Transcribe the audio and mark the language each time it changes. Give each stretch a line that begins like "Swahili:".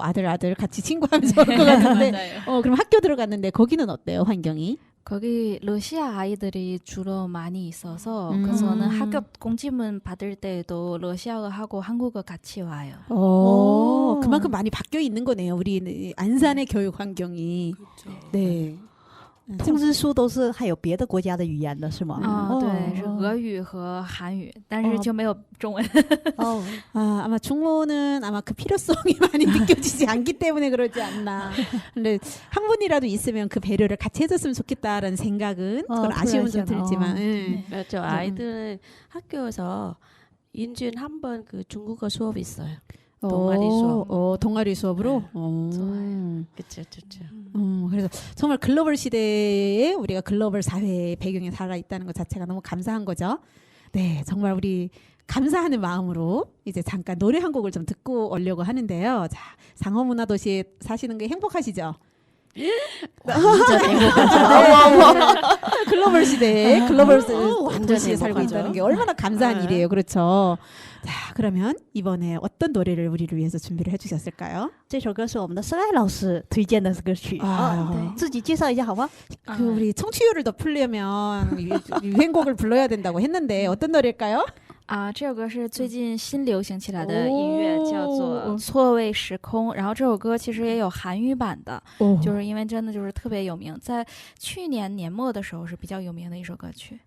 Korean: 아들 같이 친구하면서 올 것 같은데. 그럼 학교 들어갔는데 거기는 어때요, 환경이? 거기 러시아 아이들이 주로 많이 있어서 그래서는 학교 공지문 받을 때에도 러시아어 하고 한국어 같이 와요. 그만큼 많이 바뀌어 있는 거네요. 우리 안산의 교육 환경이. 네.
Chinese: 通知书都是还有别的国家的语言的是吗？对，是俄语和韩语，但是就没有中文。
Korean: 아마 중문은 아마 그 필요성이 많이 느껴지지 않기 때문에 그러지 않나. 근데 한 분이라도 있으면 그 배려를 같이 해줬으면 좋겠다라는 생각은 그건 아쉬움은 좀 들지만. 그렇죠. 아이들은 학교에서 인준 한 번 그 중국어 수업이 있어요. 동아리 수업. 동아리 수업으로. 좋아요. 그렇죠, 좋죠. 그래서 정말 글로벌 시대에 우리가 글로벌 사회의 배경에 살아 있다는 것 자체가 너무 감사한 거죠. 네, 정말 우리 감사하는 마음으로 이제 잠깐 노래 한 곡을 좀 듣고 오려고 하는데요. 자, 상어문화도시에 사시는 게 행복하시죠? 완전 행복하죠. 글로벌 시대에 글로벌 완전 도시에 살고 행복하죠. 있다는 게 얼마나 감사한 네. 일이에요. 그렇죠. 자, 그러면 이번에 어떤 노래를 우리를 위해서 준비를 해주셨을까요?
Chinese: 这首歌是我们的申爱老师推荐的歌曲，啊自己介绍一下好吗？
Korean: 그 우리 청취율을 더 풀려면 유행곡을 불러야 된다고 했는데 어떤 노래일까요?
Chinese: 这首歌是最近新流行起来的音乐，叫做《错位时空》。然后这首歌其实也有韩语版的，就是因为真的就是特别有名，在去年年末的时候是比较有名的一首歌曲。